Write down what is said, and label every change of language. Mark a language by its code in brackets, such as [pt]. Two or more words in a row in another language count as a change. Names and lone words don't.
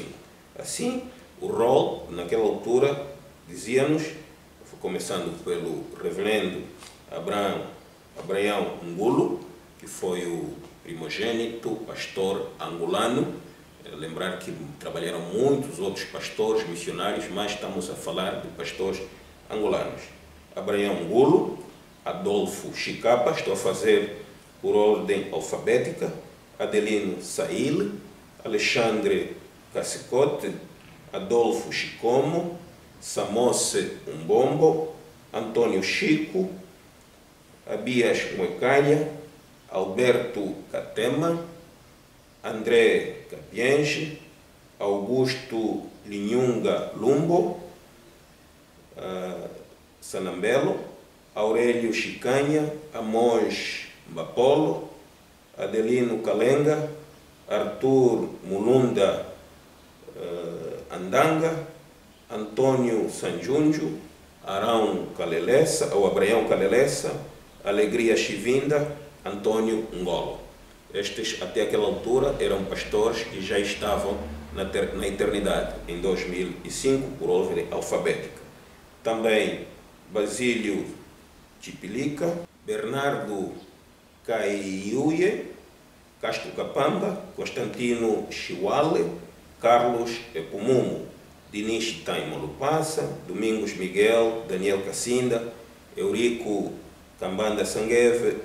[pt] Assim, o rol, naquela altura, dizíamos, começando pelo reverendo Abraão Ngulo, que foi o primogênito pastor angolano. Lembrar que trabalharam muitos outros pastores missionários, mas estamos a falar de pastores angolanos. Abraão Ngulo, Adolfo Chicapa, estou a fazer por ordem alfabética, Adelino Saile, Alexandre Cacicote, Adolfo Chicomo, Samose Umbombo, Antônio Chico, Abias Muecalha, Alberto Catema, André Capienge, Augusto Linhunga Lumbo, Sanambelo, Aurélio Chicanha, Amós Mbapolo, Adelino Calenga, Arthur Mulunda Andanga, Antônio Sanjunjo, Arão Calelessa, ou Abraão Calelessa, Alegria Chivinda, Antônio Ngolo. Estes, até aquela altura, eram pastores que já estavam na eternidade, em 2005, por ordem alfabética. Também Basílio Chipilica, Bernardo Caiuye, Castro Capamba, Constantino Chiwale, Carlos Epumumu, Dinis Taimo Lupassa, Domingos Miguel, Daniel Cassinda, Eurico Cambanda Sangueve,